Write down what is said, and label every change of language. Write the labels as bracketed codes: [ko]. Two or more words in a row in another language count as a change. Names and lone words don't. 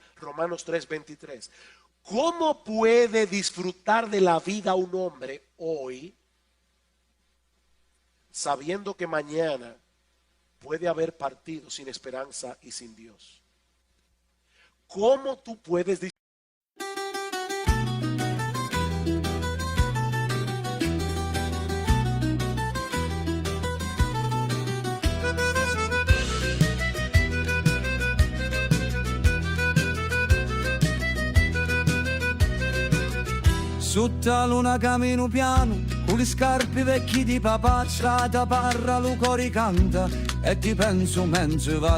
[es] Romanos 3:23. ¿Cómo puede disfrutar de la vida un hombre hoy sabiendo que mañana puede haber partido sin esperanza y sin Dios? ¿Cómo tú puedes decir? [it] Sotto la luna cammino piano, con le scarpe vecchie di papà, strada parra, lo cori canta, e ti penso mentre va.